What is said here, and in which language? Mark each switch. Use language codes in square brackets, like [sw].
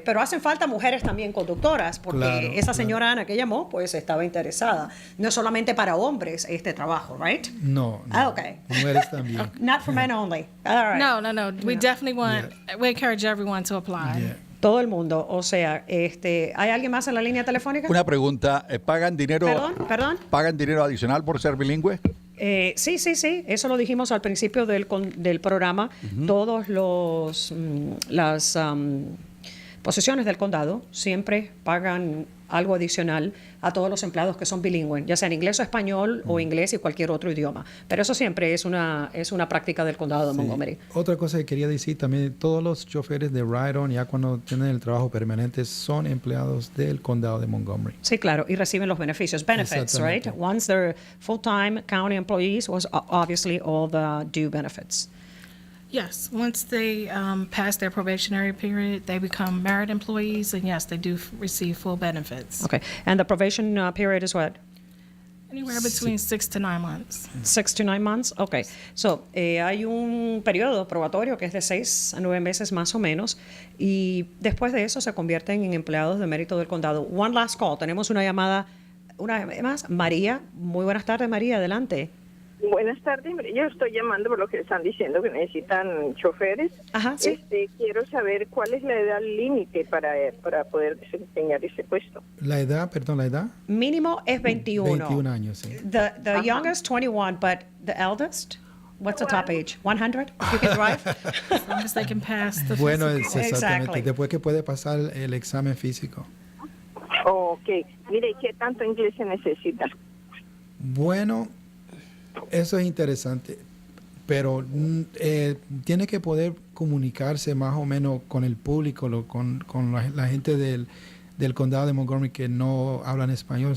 [es] Pero hacen falta mujeres también conductoras, porque esa señora Ana que llamó, pues estaba interesada. No es solamente para hombres este trabajo, right? No. Okay. Mujeres también. [en] Not for men only. All right. No. We definitely we encourage everyone to apply. Yeah. [es] Todo el mundo, o sea, ¿hay alguien más en la línea telefónica? Una pregunta, ¿pagan dinero? Perdón. ¿Pagan dinero adicional por ser bilingüe? Sí, eso lo dijimos al principio del programa. Todos las posesiones del condado siempre pagan algo adicional a todos los empleados que son bilingües, ya sea en inglés o español o inglés y cualquier otro idioma. Pero eso siempre es una práctica del condado de Montgomery. Otra cosa que quería decir también, todos los choferes de Ride On, ya cuando tienen el trabajo permanente, son empleados del condado de Montgomery. Sí, claro, y reciben los benefits, right? [en] Once they're full-time county employees, obviously all the due benefits. Yes, once they pass their probationary period, they become merit employees, and yes, they do receive full benefits. Okay, and the probation period is what? Anywhere between 6 to 9 months. 6 to 9 months, okay. [es] So, hay un periodo probatorio que es de 6 a 9 meses más o menos, y después de eso se convierten en empleados de mérito del condado. [en] One last call. [es] Tenemos una llamada, una vez más. María, muy buenas tardes, María, adelante. Buenas tardes, yo estoy llamando por lo que están diciendo que necesitan choferes. Ajá, sí. Quiero saber cuál es la edad límite para poder desempeñar ese puesto. La edad, perdón, la edad. Mínimo es 21. 21 años, sí. [en] The youngest 21, but the eldest, what's the top age? 100 if you can drive? As long as they can pass the [es] Bueno, [en] physical. [es] es exactamente. [en] Exactly. [es] Después que puede pasar el examen físico. Ok, mire, ¿qué tanto inglés se necesita? Bueno, eso es interesante, pero tiene que poder comunicarse más o menos con el público, con la gente del condado de Montgomery que no hablan español.